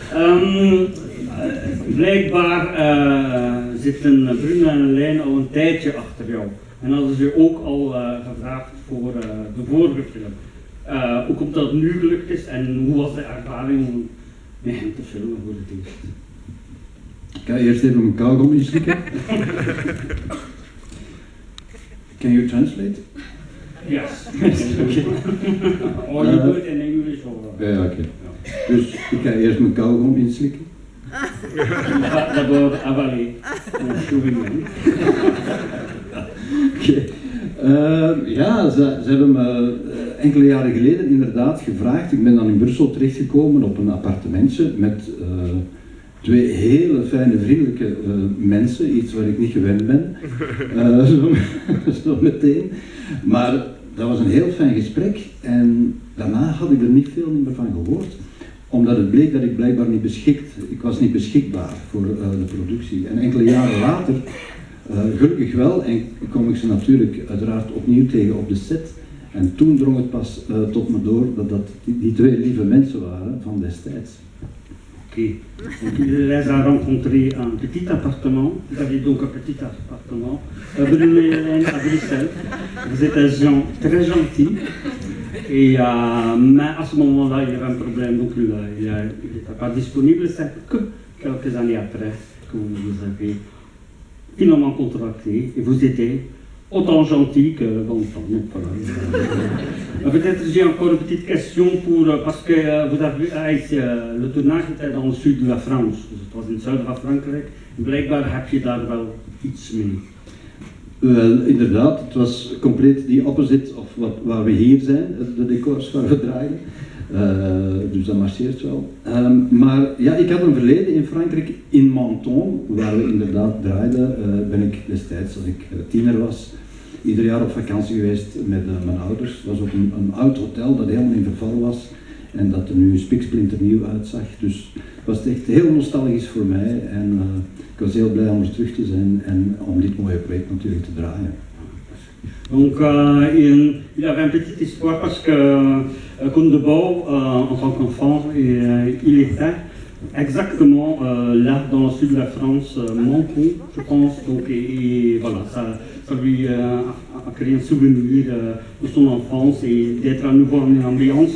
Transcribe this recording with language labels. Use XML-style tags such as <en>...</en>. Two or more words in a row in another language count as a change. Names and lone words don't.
<nl>Blijkbaar zitten Bruna en Lijn al een tijdje achter jou. En hadden ze ook al gevraagd voor de vorige film. Hoe komt dat het nu gelukt is en hoe was de ervaring om met hem te filmen voor het eerst? Ik ga eerst even mijn kauwgom inslikken.</nl> <en>Can you translate? Yes. Or you do it in English or...</en> <nl>Ja, oké. Dus ik ga eerst mijn kauwgom inslikken.</nl> <fr>D'abord avaler,</fr> <en>chewing gum.</en> <nl>Ja, ze hebben me enkele jaren geleden inderdaad gevraagd. Ik ben dan in Brussel terechtgekomen op een appartementje met 2 hele fijne, vriendelijke mensen. Iets waar ik niet gewend ben. Zo meteen. Maar dat was een heel fijn gesprek en daarna had ik er niet veel meer van gehoord. Omdat het bleek dat ik blijkbaar ik was niet beschikbaar voor de productie. En enkele jaren later, gelukkig wel, en kwam ik ze natuurlijk uiteraard opnieuw tegen op de set. En toen drong het pas tot me door dat die 2 lieve mensen waren van destijds. Ok.</nl> <fr>Donc, il les a rencontrés un petit appartement. Vous aviez donc un petit appartement. Bruno et Hélène à Bruxelles. Vous êtes des gens très gentils. Et mais à ce moment-là, il y avait un problème, donc il n'était pas disponible. C'est que quelques années après que vous vous avez finalement contracté et vous étiez autant gentil que dans le temps. Donc, voilà. Peut-être j'ai encore une petite question parce que vous avez le tournage était dans le sud de la France.</fr> <nl>Dus het was in het zuiden van Frankrijk. Blijkbaar heb je daar wel iets mee. Wel, inderdaad, het was compleet die opposite of waar we hier zijn, de decors waar we draaien. Dus dat marcheert wel. Maar ja, ik had een verleden in Frankrijk, in Menton, waar we inderdaad draaiden. Ben ik destijds, als ik tiener was, ieder jaar op vakantie geweest met mijn ouders. Het was ook een oud hotel dat helemaal in verval was en dat er nu spiksplinternieuw uitzag. Dus het was echt heel nostalgisch voor mij en ik was heel blij om er terug te zijn en om dit mooie project natuurlijk te draaien. Donc il avait une petite histoire parce que Koundebou, en tant qu'enfant, il était exactement là dans le sud de la France, Menton, je pense. Donc, et voilà, ça lui a créé un souvenir de son enfance et d'être à nouveau en une ambiance.</nl>